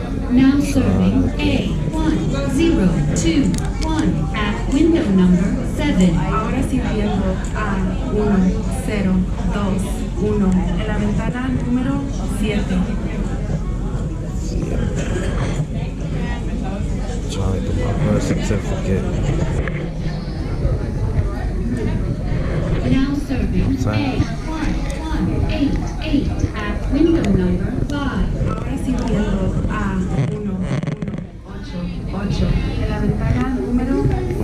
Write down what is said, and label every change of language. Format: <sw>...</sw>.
<en>Now serving A1021 at window number 7.</en> <es>Ahora sirviendo A1021 en la ventana número 7.</es> <en>Trying to get my birth certificate. Now serving A1188 at window number 5.</en> <es>Ahora sirviendo A1188 en la ventana número 5.</es>